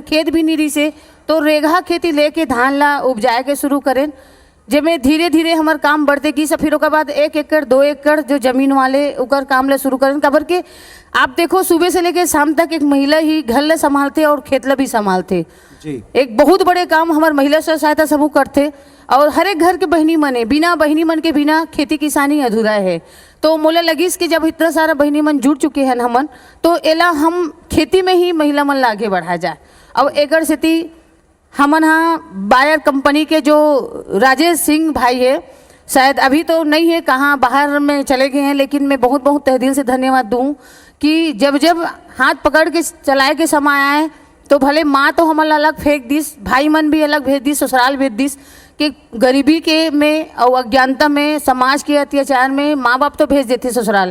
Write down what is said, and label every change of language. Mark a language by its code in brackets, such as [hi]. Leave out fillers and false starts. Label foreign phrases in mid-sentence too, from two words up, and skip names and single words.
[hne] खेत भी नहीं रही से तो रेगहा खेती लेके धान ला उपजाए के शुरू करें, जिसमें धीरे धीरे हमार काम बढ़ते की सब। फिर उसके बाद 1 एकड़ 2 एकड़ जो जमीन वाले उकर काम ला शुरू करें। कबर के आप देखो सुबह से लेकर शाम तक एक महिला ही घर ला संभालते और खेत ला भी संभालते जी। एक बहुत बड़े काम हमारे महिला स्व सहायता समूह करते, और हर एक घर के बहनी मन है, बिना बहनी मन के बिना खेती किसानी अधूरा है। तो मोला लगिस कि जब इतना सारा बहनी मन जुड़ चुके हैं हमन, तो एला हम खेती में ही महिला मन ला आगे बढ़ा जाए। अब एकर स्थिति हमन बायर कंपनी के जो राजेश सिंह भाई है, शायद अभी तो नहीं है, कहाँ बाहर में चले गए हैं, लेकिन मैं बहुत बहुत तहे दिल से धन्यवाद दूँ कि जब जब हाथ पकड़ के चलाए के समय आए तो भले माँ तो हमन अलग फेंक दिस, भाई मन भी अलग भेज दिस, ससुराल भेज दिस, कि गरीबी के में और अज्ञानता में, समाज के अत्याचार में माँ बाप तो भेज देते ससुराल।